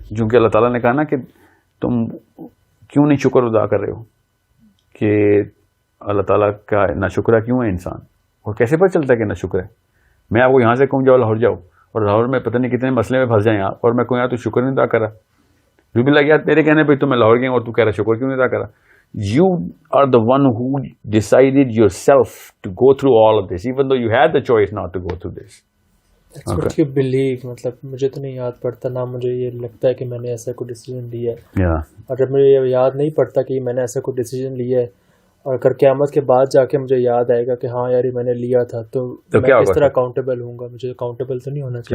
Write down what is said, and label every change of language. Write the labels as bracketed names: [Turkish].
[Urdu] چونکہ اللہ تعالیٰ نے کہا نا کہ تم کیوں نہیں شکر ادا کر رہے ہو, کہ اللہ تعالیٰ کا ناشکرہ کیوں ہے انسان, اور کیسے پتہ چلتا ہے کہ ناشکر ہے. میں آپ کو یہاں سے کہوں جاؤ لاہور جاؤ, اور لاہور میں پتہ نہیں کتنے مسئلے میں پھنس جائیں آپ, اور میں کہوں یار تو شکر نہیں ادا کر رہا, جو بھی لگ گیا تیرے کہنے پہ تو میں لاہور گیا اور تو کہہ رہا شکر کیوں نہیں ادا کر رہا. [English] You are the one who decided yourself to go through all of this, even though you had the choice not to go through this. That's what you believe. [Urdu] مطلب مجھے تو نہیں یاد پڑتا, نہ مجھے یہ لگتا ہے کہ میں نے ایسا کوئی ڈیسیجن لیا ہے. اور جب مجھے یہ یاد نہیں پڑتا کہ میں نے ایسا کوئی ڈیسیجن لیا ہے, اور اگر قیامت کے بعد جا کے مجھے یاد آئے گا کہ ہاں یار میں نے لیا تھا, تو میں کس طرح اکاؤنٹیبل ہوں گا. مجھے اکاؤنٹیبل تو نہیں ہونا چاہیے.